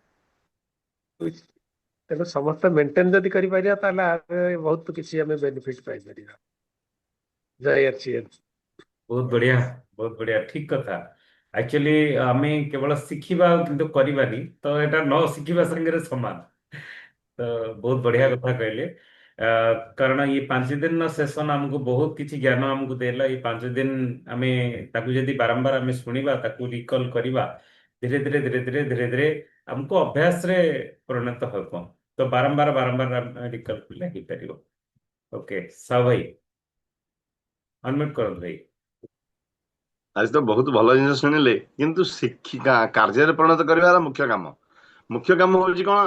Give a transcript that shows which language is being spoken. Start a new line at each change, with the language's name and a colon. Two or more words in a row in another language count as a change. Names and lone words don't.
Odia: ତେଣୁ ସମସ୍ତେ ମେଣ୍ଟେନ ଯଦି କରିପାରିବା, ତାହେଲେ ଆମେ ବହୁତ କିଛି ଆମେ ବେନିଫିଟ ପାଇପାରିବା। ଜୟ ଆରସିଏଫ। ବହୁତ ବଢିଆ, ବହୁତ ବଢିଆ, ଠିକ କଥା। ଆକ୍ଚୁଆଲି ଆମେ କେବଳ ଶିଖିବା ଆଉ କିନ୍ତୁ କରିବାନି, ତ ଏଇଟା ନ ଶିଖିବା ସାଙ୍ଗରେ ସମାନ। ତ ବହୁତ ବଢିଆ କଥା କହିଲେ। କାରଣ
Hindi: ये 5 दिन सेशन
Odia: ଆମକୁ ବହୁତ କିଛି ଜ୍ଞାନ ଆମକୁ ଦେଲା।
Hindi: ये 5 दिन
Odia: ଆମେ ତାକୁ ଯଦି ବାରମ୍ବାର ଆମେ ଶୁଣିବା, ତାକୁ ରିକଲ୍ କରିବା, ଧୀରେ ଧୀରେ ଧୀରେ ଧୀରେ ଧୀରେ ଧୀରେ ଆମକୁ ଅଭ୍ୟାସରେ ପରିଣତ ହେବ। ତ ବାରମ୍ବାର ବାରମ୍ବାର ଆମେ ରିକଲ୍ କଲେ ହେଇପାରିବ। ଓକେ, ସାହୁ ଭାଇ ଅନମ୍ୟୁଟ୍ କରନ୍ତୁ ଭାଇ। ଆଜି ତ ବହୁତ ଭଲ ଜିନିଷ ଶୁଣିଲେ, କିନ୍ତୁ କାର୍ଯ୍ୟରେ ପରିଣତ କରିବାର ମୁଖ୍ୟ କାମ ହଉଛି କଣ?